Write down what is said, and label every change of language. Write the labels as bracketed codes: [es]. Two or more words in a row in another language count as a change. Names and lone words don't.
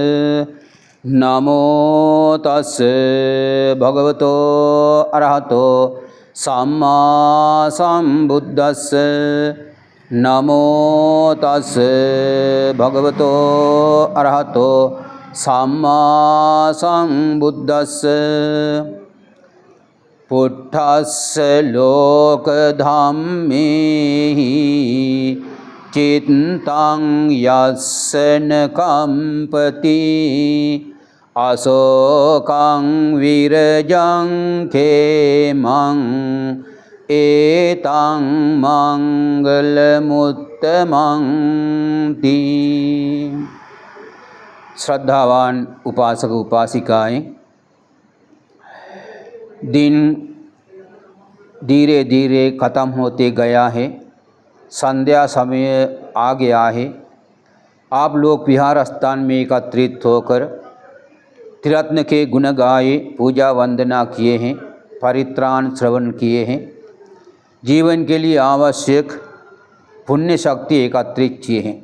[pi] नमो तस्से भगवतो अरहतो सम्मा संबुद्दस्से। नमो तस्से भगवतो अरहतो सम्मा संबुद्दस्से। पुट्ठस्य लोकधम्मेहि चित्तं यस्य न कम्पति अशोकं विरजं खेमं एतं मंगलमुत्तमं ति। [hi] श्रद्धावान उपासक उपासिकाएं, दिन धीरे धीरे ख़त्म होते गया है। संध्या समय आ गया है। आप लोग विहार स्थान में एकत्रित होकर त्रिरत्न के गुण गाए, पूजा वंदना किए हैं, परित्राण श्रवण किए हैं, जीवन के लिए आवश्यक पुण्य शक्ति एकत्रित किए हैं।